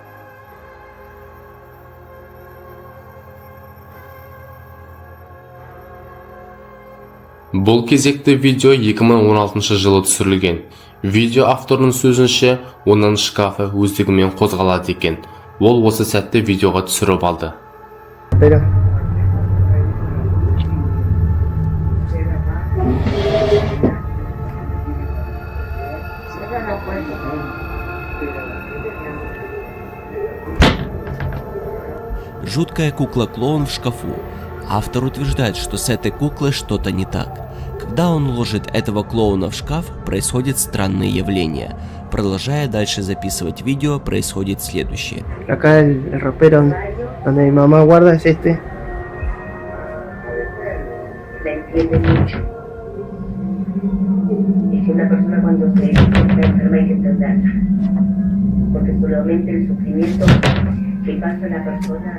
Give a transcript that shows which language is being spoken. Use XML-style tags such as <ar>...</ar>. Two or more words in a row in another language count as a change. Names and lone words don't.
<kk>Бұл кезекті видео 2016 жылы түсірілген. Видео авторының сөзінше, оның шкафы өздігімен қозғалады екен. Ол осы сәтті видеоға түсіріп алды.</kk> <ru>Жуткая кукла-клоун в шкафу. Автор утверждает, что с этой куклой что-то не так. Когда он ложит этого клоуна в шкаф, происходят странные явления. Продолжая дальше записывать видео, происходит следующее.</ru> <es>Acá el ropero donde mi mamá guarda es este. La entiende mucho. Es que una persona cuando se está enferma hay que entenderla. Porque solamente el sufrimiento que pasa la persona.</es>